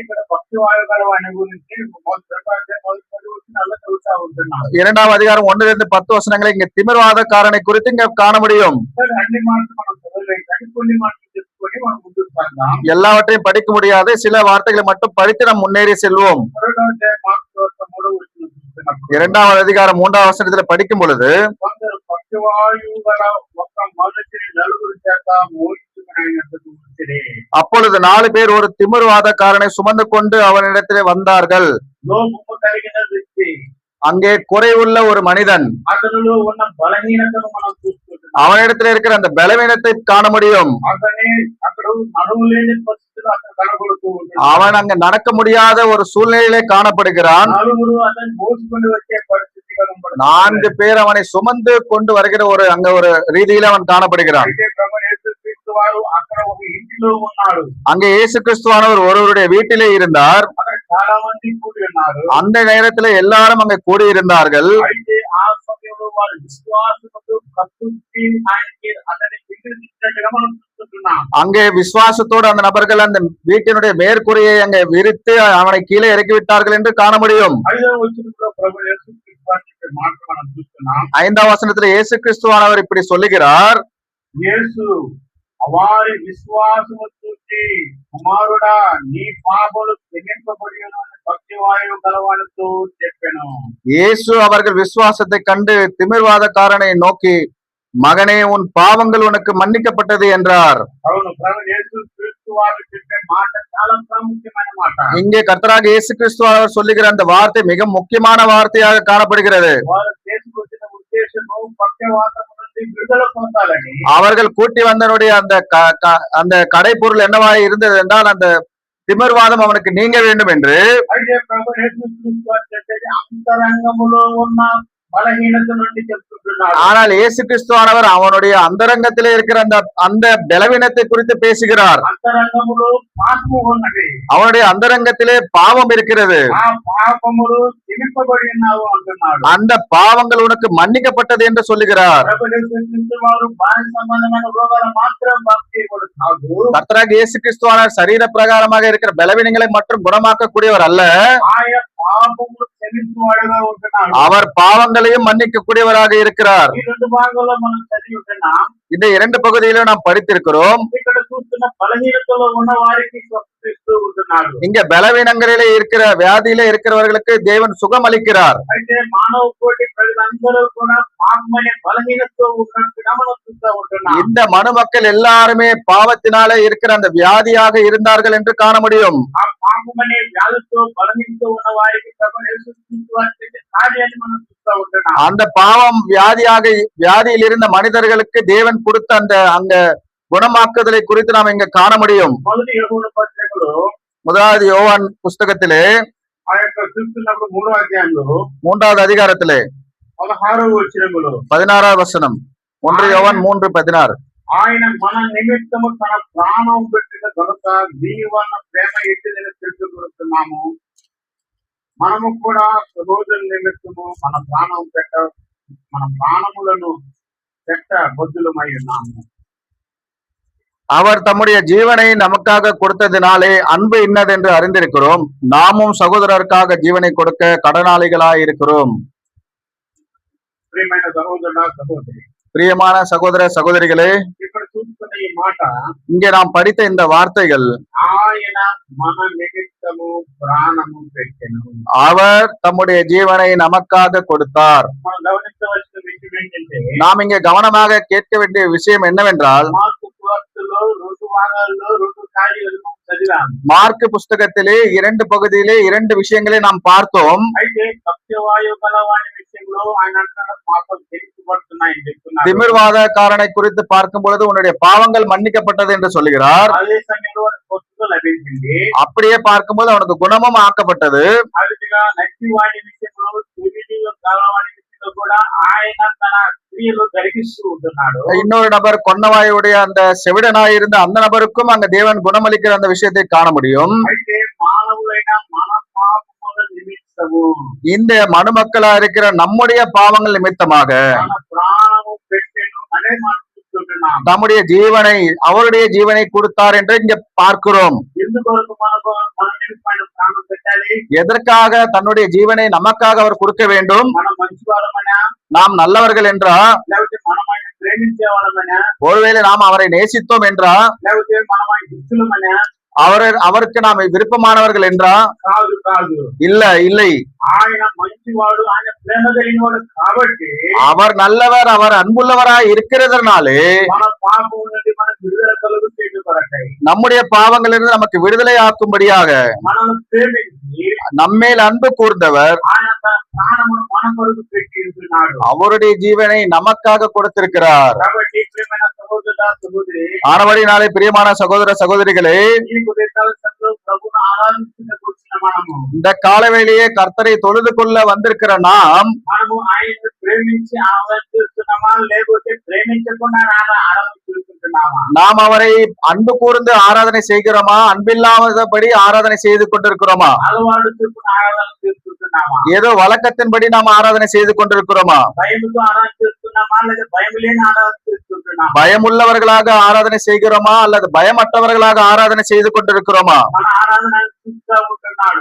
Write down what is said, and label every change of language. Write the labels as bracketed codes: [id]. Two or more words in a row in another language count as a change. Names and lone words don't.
[ta] 2ஆம் அதிகாரம் 1-10 வசனங்களை இங்க திமிர்வாதக்காரனை குறித்து இங்க காண முடியும். எல்லாவற்றையும் படிக்க முடியாது, சில வார்த்தைகளை மட்டும் படித்து நாம் முன்னேறி செல்வோம். 2வது அதிகாரம் 3வது வசனத்துல படிக்கும் பொழுது [te] కొందరు పక్షవాయువు గల ఒక మనిషిని నలుగురు చేత మోయించుకునేందుకు వచ్చిరి. [ta] அப்பொழுது 4 பேர் ஒரு திமிர்வாதக்காரனை சுமந்து கொண்டு அவனிடத்திலே வந்தார்கள். [te] లోపము కలిగిన వ్యక్తి, [ta] அங்கே குறைவுள்ள ஒரு மனிதன், [te] అతనిలో ఉన్న బలహీనతను మనం చూసుకుంటున్నాం. [ta] அவனிடத்துல இருக்கிற அந்த பலவீனத்தை காண முடியும். [te] అక్కడ నడుము లేని పరిస్థితులు అక్కడ కనబడుతూ ఉంటుంది. [ta] அவன் அங்க நடக்க முடியாத ஒரு சூழ்நிலையிலே காணப்படுகிறான். [te] నలుగురు అతన్ని మోసుకొని వచ్చే పరిస్థితి కనబడుతుంది. [ta] 4 பேர் அவனை சுமந்து கொண்டு வருகிற அங்க ஒரு ரீதியில அவன் காணப்படுகிறான். [te] అయితే ప్రభువైన యేసుక్రీస్తు వారు అక్కడ ఒక ఇంటిలో ఉన్నాడు. [ta] அங்கே இயேசு கிறிஸ்துவானவர் ஒருவருடைய வீட்டிலே இருந்தார். [te] అక్కడ చాలా మంది కూడి ఉన్నారు. [ta] அந்த நேரத்துல எல்லாரும் அங்க கூடி இருந்தார்கள். [te] అయితే ఆ సమయంలో వారి విశ్వాసముతో కట్టుబడి ఆయనకి అతని విడిచిపెట్టినట్టుగా మనం చూస్తున్నాం. [ta] அங்கே விசுவாசத்தோடு அந்த நபர்கள் அந்த வீட்டினுடைய மேற்கூரையை அங்கே விரித்து அவனை கீழே இறக்கி விட்டார்கள் என்று காண முடியும். [te] 5వ వచనంలో ప్రభువైన యేసుక్రీస్తు వారి చెప్పే మాట మనం చూస్తున్నాం. [ta] 5வது వచనத்துல இயேசு கிறிஸ்துவானவர் இப்படி சொல்லுகிறார். [te] యేసు వారి విశ్వాసము చూసి, కుమారుడా నీ పాపములు క్షమింపబడిన పక్షవాయువు గలవానితో చెప్పెను. [ta] இயேசு அவர்கள் விசுவாசத்தை கண்டு திமிர்வாதக்காரனை நோக்கி, மகனே உன் பாவங்கள் உனக்கு மன்னிக்கப்பட்டது என்றார். [te] అవును, ప్రభువైన యేసుక్రీస్తు వారు చెప్పే మాట చాలా ప్రాముఖ్యమైన మాట. [ta] இங்கே கர்த்தராக இயேசு கிறிஸ்துவானவர் சொல்லுகிற அந்த வார்த்தை மிக முக்கியமான வார்த்தையாக காணப்படுகிறது. [te] వారు చేసుకొచ్చిన ఉద్దేశము పక్షవాతము నుండి విడుదల పొందాలని. [ta] அவர்கள் கூட்டி வந்தனுடைய அந்த கடைப்பொருள் என்னவாய் இருந்தது என்றால் அந்த திமிர்வாதம் அவனுக்கு நீங்க வேண்டும் என்று. [te] అయితే ప్రభువైన యేసుక్రీస్తు వారు చెప్పేది అంతరంగములో ఉన్న బలహీనత నుండి చెప్తున్నాడు. [ta] ஆனால் இயேசு கிறிஸ்துவானவர் அவனுடைய அந்தரங்கத்திலே இருக்கிற அந்த பலவீனத்தை குறித்து பேசுகிறார். [te] అంతరంగములో పాపము ఉన్నది. [ta] அவனுடைய அந்தரங்கத்திலே பாவம் இருக்கிறது. [te] ఆ పాపములు క్షమింపబడి ఉన్నావు అంటున్నాడు. [ta] அந்த பாவங்கள் உனக்கு மன்னிக்கப்பட்டது என்று சொல்லுகிறார். [te] ప్రభువైన యేసుక్రీస్తు వారు బాహ్య సంబంధమైన రోగాలు మాత్రం బాగు చేయకూడదు కాదు. [ta] கர்த்தராக இயேசு கிறிஸ்துவானவர் சரீர பிரகாரமாக இருக்கிற பலவீனங்களை மட்டும் குணமாக்கக்கூடியவர் அல்ல, [te] ఆయన పాపములు క్షమించువాడుగా ఉంటున్నాడు. [ta] அவர் பாவங்களையும் மன்னிக்கக்கூடியவராக இருக்கிறார். [te] ఈ రెండు భాగాల్లో మనం చదివి ఉంటున్నాం. [ta] இந்த 2 பகுதியிலும் நாம் படித்திருக்கிறோம். [te] ఇక్కడ చూస్తున్న బలహీనతలో ఉన్న వారికి స్వస్థిస్తూ ఉంటున్నాడు. [ta] இங்க பலவீனங்களிலே இருக்கிற வியாதியிலே இருக்கிறவர்களுக்கு தேவன் சுகம் அளிக்கிறார். [te] అయితే మానవ కోటి ప్రజలందరూ కూడా పాపమనే బలహీనతతో ఉన్నట్టుగా మనం చూస్తూ ఉంటున్నాం. [ta] இந்த மனு மக்கள் எல்லாருமே பாவத்தினாலே இருக்கிற அந்த வியாதியாக இருந்தார்கள் என்று காண முடியும். [te] ఆ పాపమనే వ్యాధితో బలహీనతో ఉన్న వారికి ప్రభువైన యేసుక్రీస్తు వారు చేసే కార్యాన్ని మనం చూస్తూ ఉంటున్నాం. [ta] அந்த பாவம் வியாதியில் இருந்த மனிதர்களுக்கு தேவன் கொடுத்த அங்க குணமாக்குதலை குறித்து நாம் இங்க காண முடியும். [te] మొదటి యోహాను పత్రికలో [ta] 1வது யோவான் புஸ்தகத்திலே [te] ఆ యొక్క చూస్తున్నప్పుడు 3వ అధ్యాయంలో [ta] 3வது அதிகாரத்திலே [te] 16వ వచనములో [ta] 16வது வசனம். 1 யோவான் 3:16. [te] ఆయన మన నిమిత్తము తన ప్రాణం పెట్టిన కనుక దీని వలన ప్రేమ ఎట్టిదని తెలుసుకుంటున్నాము. మనము కూడా సహోదరుల నిమిత్తము మన ప్రాణములను పెట్ట బొద్దులమై ఉన్నాము. [ta] அவர் தம்முடைய ஜீவனை நமக்காக கொடுத்ததினாலே அன்பு இன்னதென்று அறிந்திருக்கிறோம். நாமும் சகோதரருக்காக ஜீவனை கொடுக்க கடனாளிகளாய் இருக்கிறோம். [te] ప్రియమైన సహోదరుడా సహోదరి, [ta] பிரியமான சகோதர சகோதரிகளே, [te] ఇక్కడ చూస్తున్న ఈ మాట, [ta] இங்கே நாம் படித்த இந்த வார்த்தைகள், [te] ఆయన మన నిమిత్తము ప్రాణము పెట్టెను. [ta] அவர் தம்முடைய ஜீவனை நமக்காக கொடுத்தார். [te] మనం గమనించవలసిన విషయం ఏంటంటే, [ta] நாம் இங்கே கவனமாக கேட்க வேண்டிய விஷயம் என்னவென்றால், [te] మార్కు సువార్తలో 2 భాగాల్లో 2 కార్యాలు చదివాం. [ta] மார்க்கு புஸ்தகத்திலே 2 பகுதியிலே 2 விஷயங்களை நாம் பார்த்தோம். [te] అయితే పక్షవాయువు గలవాని విషయంలో ఆయన అంటాడు పాపం క్షమించబడుతున్నాయని చెప్తున్నారు. [ta] திமிர்வாதக்காரனை குறித்து பார்க்கும் பொழுது உன்னுடைய பாவங்கள் மன்னிக்கப்பட்டது என்று சொல்லுகிறார். [te] అదే సమయంలో స్వస్థత లభించింది. [ta] அப்படியே பார்க்கும்போது அவனுக்கு குணமும் ஆக்கப்பட்டது. [te] అదిగా నచ్చివాడి విషయంలో చెవిటి గలవాని విషయంలో కూడా ఆయన తన క్రియలు జరిగిస్తూ ఉంటున్నాడు. [ta] இன்னொரு நபர் கொன்னவாயுடைய அந்த செவிடனாய் இருந்த அந்த நபருக்கும் அங்க தேவன் குணமளிக்கிற அந்த விஷயத்தை காண முடியும். [te] అయితే మానవులైన మన పాపముల నిమిత్తము, [ta] இந்த மனுமக்களா இருக்கிற நம்முடைய பாவங்கள் நிமித்தமாக [te] మన ప్రాణము పెట్టెను అనే మాట చూస్తున్నాం. [ta] நம்முடைய ஜீவனை, அவருடைய ஜீவனை கொடுத்தார் என்று இங்க பார்க்கிறோம். [te] ఎందుకొరకు మన నిమిత్తమైన ప్రాణం పెట్టాలి? [ta] எதற்காக தன்னுடைய ஜீவனை நமக்காக அவர் கொடுக்க வேண்டும்? [te] మనం మంచి వాళ్ళమనా, [ta] நாம் நல்லவர்கள் என்றா, [te] లేకపోతే మనం ఆయన ప్రేమించే వాళ్ళమనా, [ta] ஒருவேளை நாம் அவரை நேசித்தோம் என்றா, [te] లేకపోతే మనం ఆయన దుస్తులమనా? [ta] அவருக்கு நாம் விருப்பமானவர்கள் என்றா? [te] కాదు కాదు. [ta] இல்லை. [te] ఆయన మంచివాడు, ఆయన ప్రేమ కలిగినవాడు కాబట్టి [ta] அவர் நல்லவர், அவர் அன்புள்ளவராய் இருக்கிறதுனாலே [te] మన పాపం నుండి మనకు విడుదల కలుగు చేయడం కొరకై [ta] நம்முடைய பாவங்களிலிருந்து நமக்கு விடுதலை ஆக்கும்படியாக [te] మనల్ని ప్రేమించి [ta] நம்மேல் அன்பு கூர்ந்தவர் [te] ఆయన తన ప్రాణమును మన కొరకు పెట్టి ఉంటున్నాడు. [ta] அவருடைய ஜீவனை நமக்காக கொடுத்திருக்கிறார். [te] కాబట్టి ప్రియమైన సహోదరుడా సహోదరి, [ta] ஆனபடினாலே பிரியமான சகோதர சகோதரிகளே, [te] ఈ ఉదయకాల సమయంలో ప్రభువును ఆరాధించుటకు వచ్చిన [ta] இந்த காலவேளையே கர்த்தரை தொழுது கொள்ள வந்திருக்கிற [te] మనము ఆయన్ని ప్రేమించి ఆరాధిస్తున్నామా లేకపోతే ప్రేమించకుండా ఆరాధించుకుంటున్నామా? [ta] நாம் அவரை அன்பு கூர்ந்து ஆராதனை செய்கிறோமா, அன்பில்லாதபடி ஆராதனை செய்து கொண்டிருக்கிறோமா? [te] అలవాటు చొప్పున ఆరాధన చేసుకుంటున్నామా? [ta] ஏதோ வழக்கத்தின்படி நாம் ஆராதனை செய்து கொண்டிருக்கிறோமா? [te] భయముతో ఆరాధన చేస్తున్నామా లేదా భయం లేని ఆరాధన చేసుకుంటున్నామా? [ta] பயமுள்ளவர்களாக ஆராதனை செய்கிறோமா அல்லது பயமற்றவர்களாக ஆராதனை செய்து கொண்டிருக்கிறோமா? [te] మన ఆరాధన చూస్తూ ఉంటున్నాడు.